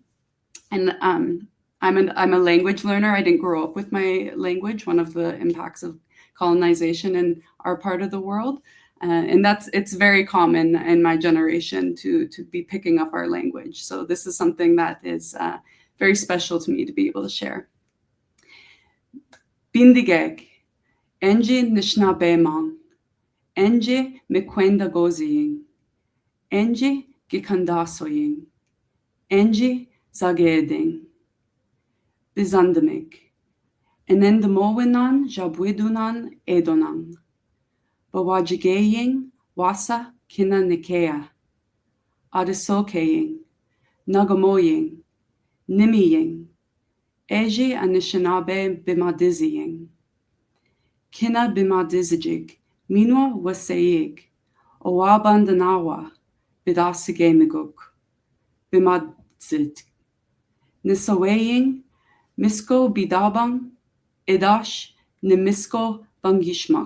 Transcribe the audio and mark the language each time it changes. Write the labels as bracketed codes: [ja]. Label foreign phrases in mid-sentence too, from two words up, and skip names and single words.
[en] And I'm a language learner. I didn't grow up with my language, one of the impacts of colonization in our part of the world. And it's very common in my generation to be picking up our language. So this is something that is very special to me to be able to share. [oj] Bindigeg, enje Anishinaabe mang, enje mekwenda goziying, enje gikandasoying, enje zageding. Bizandamig, enendamowinan jabwidunan edonang, bawajigeying wasa kina nikea, adisokeying, nagamoying, nimiying, eji Anishinaabe bimadiziying, kina bimadizijig, minwa waseyig, owabandanawa, bidasigemiguk, bimadzit, nisaweying, Misko bidabang, edash nimisko bangishmak.